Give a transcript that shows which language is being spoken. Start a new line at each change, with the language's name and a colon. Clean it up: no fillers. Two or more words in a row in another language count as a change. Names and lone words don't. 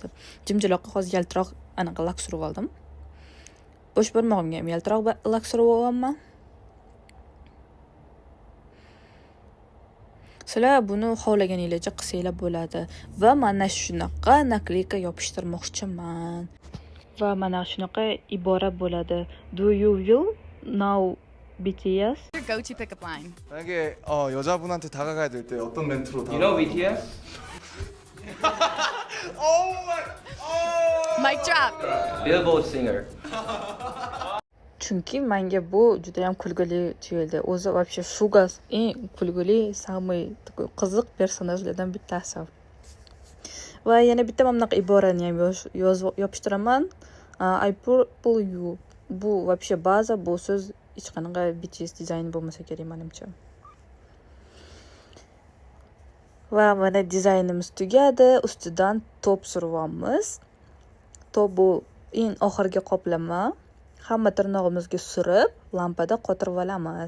Uzbek: Jimjiloqqa hozir yaltiroq anaqa lak surib oldim. Bosh barmog'imga ham yaltiroq lak surib olganman. Sizlar buni xohlaganingizcha qilsanglar bo'ladi. Va mana shunaqa nakleyka yopishtirmoqchiman. Va mana shunaqa ibora bo'ladi.
English: Do you will know BTS? Your go-to pickup line.
Korean: 만약에 여자분한테 다가가야 될 때 어떤 멘트로
English: You know BTS? Mic drop. Billboard singer.
Uzbek: Chunki menga bu juda ham kulgili tuyuldi. O'zi вообще Shugas eng kulgili,
Russian: самый такой
Uzbek: qiziq personajlardan bittasi. Va yana bitta mana bunaqa iborani ham yopishtiraman.
English: I purple you.
Uzbek: Bu
Russian: вообще база,
Uzbek: bu so'z hech qanaqa BTS dizayni bo'lmasa kerak menimcha. Va mana dizaynimiz tugadi. Ustidan top suryapmiz. Top bu eng oxirgi qoplama. Hamma tirnog'imizga surib, lampada qotirib olamiz.